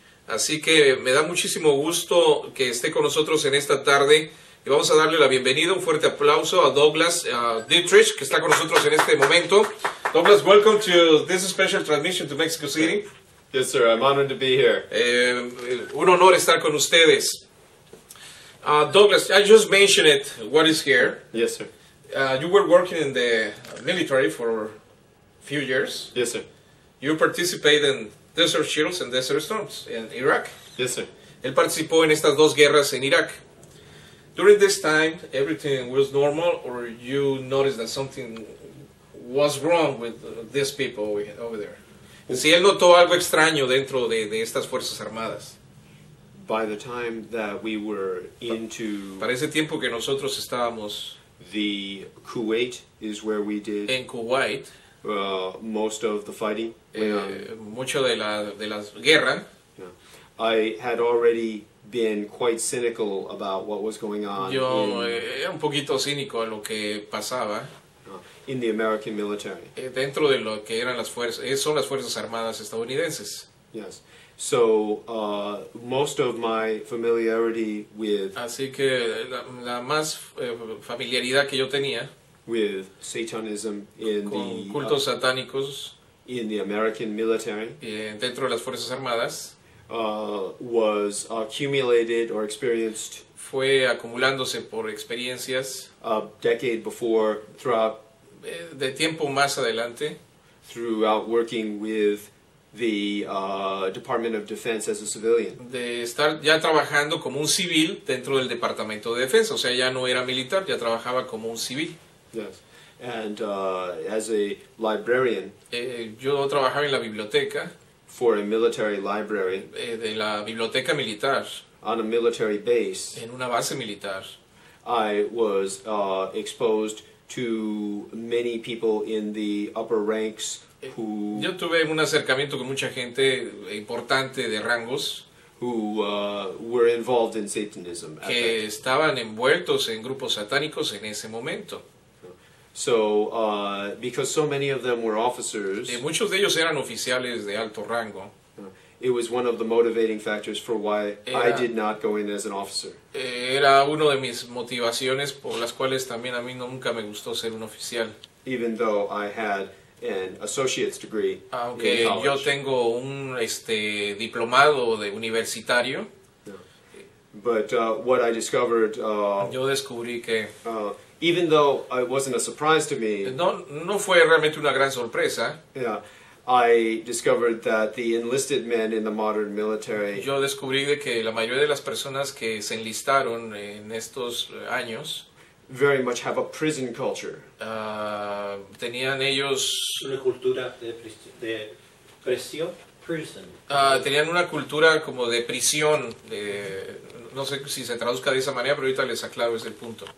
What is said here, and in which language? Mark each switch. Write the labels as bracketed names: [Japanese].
[Spanish] Así que me da muchísimo gusto que esté con nosotros en esta tarde y vamos a darle la bienvenida, un fuerte aplauso a Douglas Dietrich, que está con nosotros en este momento. [English] Douglas, welcome to this special transmission to Mexico City. Yes, sir. I'm honored to be here. [Spanish] Un honor estar con ustedes. [English] Douglas, I just mentioned it, what is here. Yes, sir. You were working in the military for a few years. Yes, sir. You participated in Desert Shields and Desert Storms in Iraq. Yes, sir. [Spanish] Él participó en estas dos guerras en Irak. [English] During this time, everything was normal, or you noticed that something was wrong with these people over there? [Spanish] Si él notó algo extraño dentro de estas fuerzas armadas. [English] By the time that we were into [Spanish] Para ese tiempo que nosotros estábamos [English] the Kuwait is where we did [Spanish] en Kuwait, [English] most of the fighting. [Spanish] mucho de la guerra, [English] Yeah. I had already been quite cynical about what was going on [Spanish] yo era un poquito cínico a lo que pasaba [English] in the American military. [Spanish] dentro de lo que eran las fuerzas, son las fuerzas armadas estadounidenses. [English] Yes. So most of my familiarity with [Spanish] Así que la más familiaridad que yo tenía [English] with Satanism in [Spanish] con [English] the [Spanish] cultos satánicos [English] in the American military [Spanish] dentro de las fuerzas armadas [English] was accumulated or experienced [Spanish] fue acumulándose por experiencias [English] a decade before [Spanish] de tiempo más adelante, [English] throughout working with the Department of Defense as a civilian. [Spanish] de estar ya trabajando como un civil dentro del Departamento de Defensa, o sea, ya no era militar, ya trabajaba como un civil. [English] Yes. And as a librarian [Spanish] Yo trabajaba en la biblioteca, [English] for a military library [Spanish] de la biblioteca militar, [English] on a military base, [Spanish] en una base militar. [English] I was exposed to many people in the upper ranks who [Spanish] Yo tuve un acercamiento con mucha gente importante de rangos [English] who were involved in Satanism. At [Spanish] que estaban envueltos en grupos satánicos en ese momento. [English] So, because so many of them were officers, [Spanish] Muchos de ellos eran oficiales de alto rango. [English] it was one of the motivating factors for why I did not go in as an officer. [Spanish] Era uno de mis motivaciones por las cuales también a mí nunca me gustó ser un oficial. [English] Even though I had an associate's degree [Spanish] Aunque [English] in [Spanish] yo [English] college. [Spanish] tengo un diplomado de universitario, [English] But what I discovered, [Spanish] yo descubrí que [English] even though it wasn't a surprise to me, [Spanish] no fue realmente una gran sorpresa. [English] I discovered that the enlisted men in the modern military [Spanish] Yo descubrí de que la mayoría de las personas que se enlistaron en estos años [English] very much have a prison culture. [Spanish] tenían ellos Una cultura de presión, prison. tenían una cultura como de prisión, no sé si se traduzca de esa manera, pero ahorita les aclaro ese punto.